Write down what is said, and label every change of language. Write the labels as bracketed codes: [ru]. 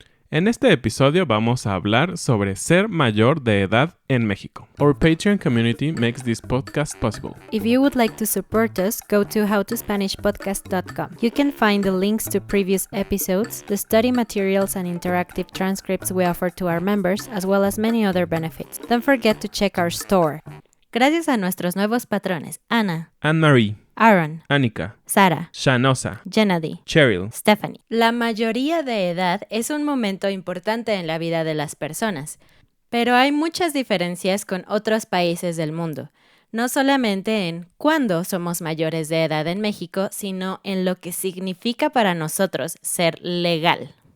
[es] En este episodio vamos a hablar sobre ser mayor de edad en México. [en] Our Patreon community makes this podcast possible. If you would like to support us, go to howtospanishpodcast.com. You can find the links to previous episodes, the study materials and interactive transcripts we offer to our members, as well as many other benefits. Don't forget to check our store. [es] Gracias a nuestros nuevos patrones, Ana, Anne-Marie, Aaron, Annika, Sara, Shanosa, Gennady, Cheryl. Stephanie. La mayoría de edad es un momento importante en la vida de las personas, pero hay muchas diferencias con otros países del mundo, no solamente en cuándo somos mayores de edad en México, sino en lo que significa para nosotros ser legal.